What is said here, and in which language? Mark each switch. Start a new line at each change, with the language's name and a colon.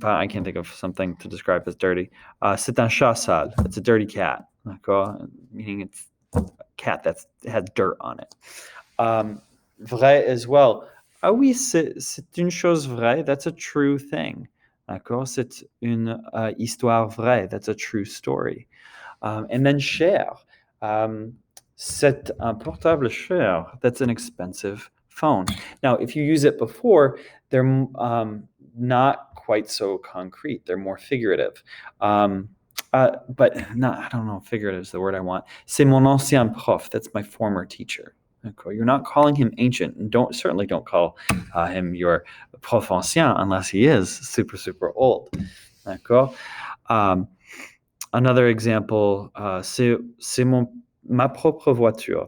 English: I can't think of something to describe as dirty.
French: C'est un chat sale.
English: It's a dirty cat. D'accord? Meaning it's a cat that has dirt on it. Vrai as well.
French: Ah oui, c'est une chose vraie.
English: That's a true thing.
French: D'accord? C'est une histoire vraie.
English: That's a true story. And then cher.
French: C'est un portable cher.
English: That's an expensive phone. Now, if you use it before, they're not quite so concrete. They're more figurative. But not, I don't know, figurative is the word I want.
French: C'est mon ancien prof.
English: That's my former teacher. Okay. You're not calling him ancient, and certainly don't call him your prof ancien unless he is super, super old.
French: D'accord?
English: Another example,
French: c'est ma propre voiture.